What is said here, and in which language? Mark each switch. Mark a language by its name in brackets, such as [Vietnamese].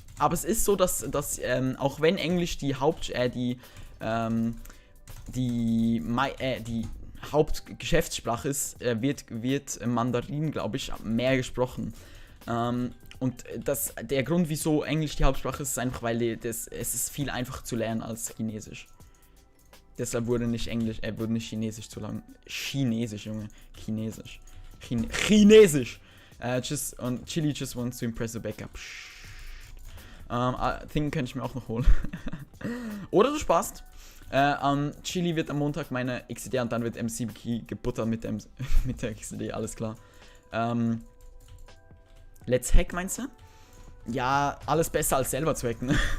[German] Aber es ist so, dass auch wenn Englisch die Hauptgeschäftssprache ist, wird Mandarin, glaube ich, mehr gesprochen. Und der Grund, wieso Englisch die Hauptsprache ist einfach, weil es ist viel einfacher zu lernen als Chinesisch. Deshalb wurde nicht Chinesisch zu lang. Chinesisch, Junge. Chinesisch. Chinesisch. [English] Chili just wants to impress the backup. [German] Think kann ich mir auch noch holen. Oder du sparst. Chili wird am Montag meine XD und dann wird MC gebuttert mit der XD, alles klar. [English] Let's hack, [German] meinst du? Ja, alles besser als selber zu hacken, ne?